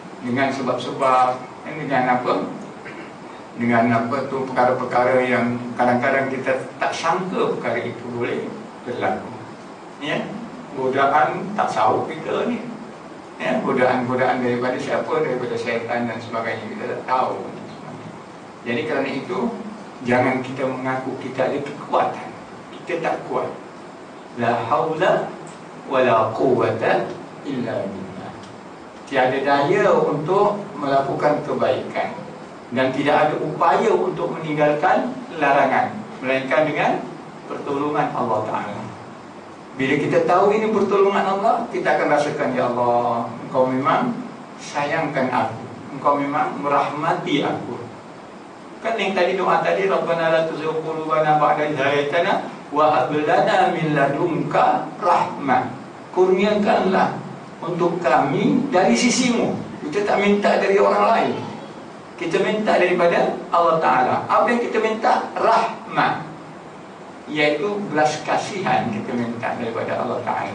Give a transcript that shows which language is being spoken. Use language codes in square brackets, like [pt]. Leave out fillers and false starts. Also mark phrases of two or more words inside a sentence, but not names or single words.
[ms] dengan sebab-sebab, dengan apa? Dengan apa tu perkara-perkara yang kadang-kadang kita tak sangka perkara itu boleh berlaku. Ya, godaan tak sahut kita ni. Ya, godaan-godaan daripada siapa? Daripada syaitan dan sebagainya, kita tak tahu. Jadi kerana itu, jangan kita mengaku kita ada kekuatan. Kita tak kuat. [ar] لا حول ولا قوة إلا بالله. [ms] Tiada daya untuk melakukan kebaikan dan tidak ada upaya untuk meninggalkan larangan, melainkan dengan pertolongan Allah Ta'ala. Bila kita tahu ini pertolongan Allah, kita akan rasakan, ya Allah, Engkau memang sayangkan aku, Engkau memang merahmati aku. Kan yang tadi doa tadi, [ar] ربنا لا تزغ قلوبنا بعد إذ هديتنا وهب لنا من لدنك رحمة. [ms] Kurniakanlah untuk kami dari sisimu. Kita tak minta dari orang lain, kita minta daripada Allah Ta'ala. Apa yang kita minta? Rahmah, iaitu belas kasihan kita minta daripada Allah Ta'ala.